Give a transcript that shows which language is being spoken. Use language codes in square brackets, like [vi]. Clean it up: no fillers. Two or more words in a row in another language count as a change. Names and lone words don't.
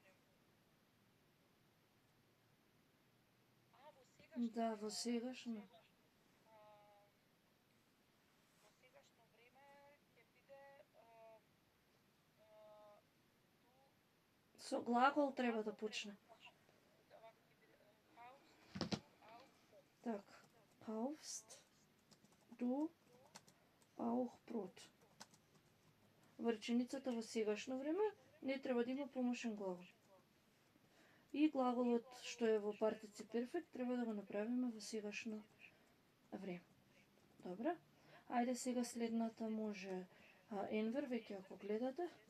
[mk] Да, во сегашно. Со глагол треба да почне. Так, [de] kaufst du auch Brot? [mk] Во реченицата во сегашно време не треба да има помошен глагол. И глаголот што е во партици перфект треба да го направиме во сегашно време. Добре? Ајде сега следната може Енвер, веќе ако гледате.